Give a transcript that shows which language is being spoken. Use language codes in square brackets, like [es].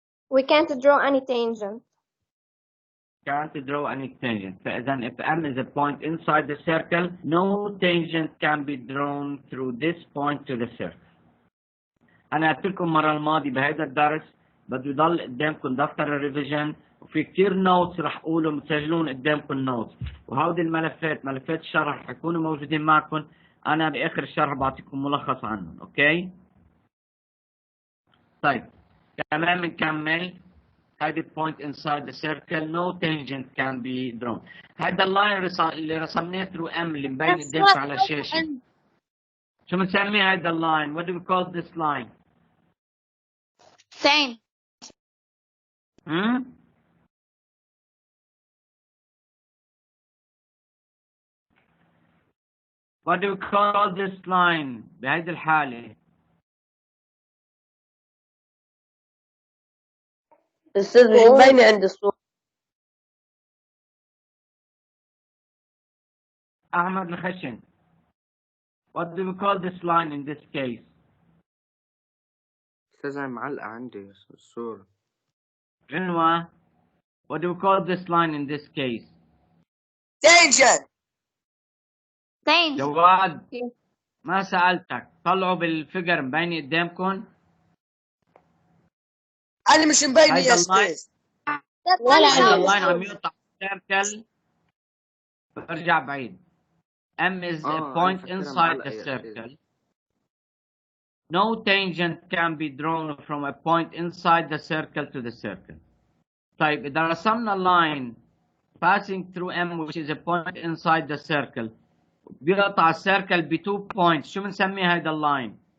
[en] We can't draw any tangent. Can't draw any tangent. [ar] فإذا [en] if M is a point inside the circle, no tangent can be drawn through this point to the circle. [ar] أنا قلت لكم المرة الماضية بهذا الدرس بده يضل قدامكم دفتر الريفيجن وفي كثير نوتس رح أقولهم تسجلون قدامكم النوتس، وهودي الملفات ملفات الشرح رح يكونوا موجودين معكم. أنا بآخر الشرح بعطيكم ملخص عنهم. أوكي؟ طيب كمان بنكمل. [en] هذه point inside the circle, no tangent can be drawn. [ar] هذا اللاين اللي رسمناه through M اللي مبين قدامكم على الشاشة. شو بنسميه هذا اللاين؟ [en] What do we call this line? 10. What do we call this line [ar] بهذه الحالة؟ أستاذ مش باينة عند الصورة. أحمد الخشن. [en] What do we call this line in this case? [ar] أستاذ أنا معلقة عندي الصورة. عنوة. [en] What do we call this line in this case? Tangent. [ar] جواد ما سألتك، طلعوا بالفيجر مبينة قدامكم؟ أنا مش مبينة هيدا يا اللاين أستاذ. هيدا اللاين عم يقطع السيركل. برجع بعيد. [en] M is a point inside the circle. No tangent can be drawn from a point inside the circle to the circle. [ar] طيب إذا رسمنا [en] line passing through M which is a point inside the circle [ar] بيقطع السيركل ب 2 points، شو بنسمي هيدا اللاين؟